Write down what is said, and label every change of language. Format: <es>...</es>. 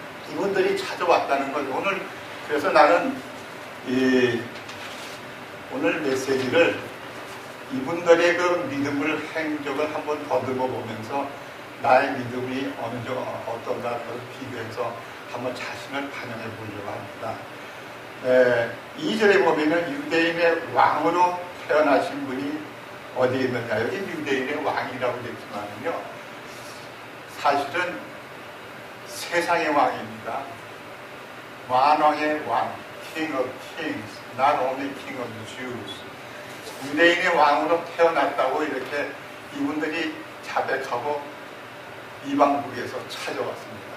<ko>이분들이 찾아왔다는 것, 그래서 나는 오늘 메시지를 이분들의 그 믿음을 행적을 한번 더듬어 보면서 나의 믿음이 어떤가 비교해서 한번 자신을 반영해 보려고 합니다. 2절에 보면은 유대인의 왕으로 태어나신 분이 어디에 있느냐, 여기 유대인의 왕이라고 되지만은요, 사실은 세상의 왕입니다. 만왕의 왕,</ko> <en>King of Kings, not only King of the Jews.</en> <ko>유대인의 왕으로 태어났다고 이렇게 이분들이 자백하고 이방국에서 찾아왔습니다.</ko>